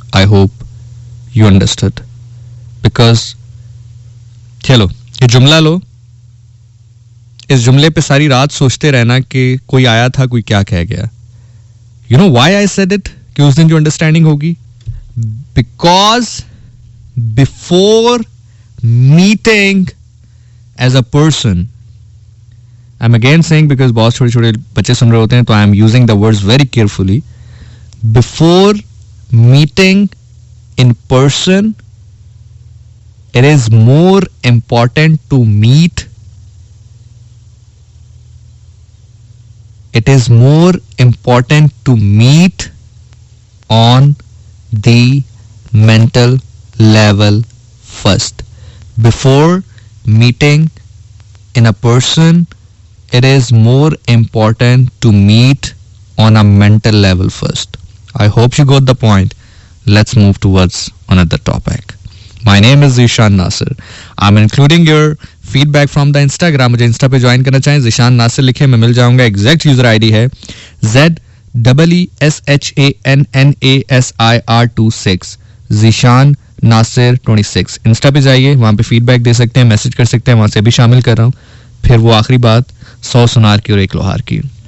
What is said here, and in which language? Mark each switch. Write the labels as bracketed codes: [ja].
[en] I hope you understood. [hi] Because चलो ये जुमला लो, इस जुमले पे सारी रात सोचते रहना कि कोई आया था, कोई क्या कह गया। [en] You know why I said it? [hi] कि उस दिन जो अंडरस्टैंडिंग होगी, [en] because before meeting as a person, I'm again saying because [hi] बहुत छोटे छोटे बच्चे सुन रहे होते हैं, तो [en] I am using the words very carefully. Before meeting in person, it is more important to meet. It is more important to meet on the mental level first. Before meeting in a person, it is more important to meet on a mental level first. I hope you got the point. Let's move towards another topic. My name is Zishan Nasir. I'm including your feedback from the Instagram. [hi] मुझे Insta पे join करना चाहें, ज़िशान नासिर लिखे, मैं मिल जाऊंगा. Exact user ID है ZEESHANNASIR26, Zeeshan Nasir 26. Insta पे जाइए, वहां पे फीडबैक दे सकते हैं, मैसेज कर सकते हैं, वहां से भी शामिल कर रहा हूँ. फिर वो आखिरी बात 100 सुनार की और 1 लोहार की.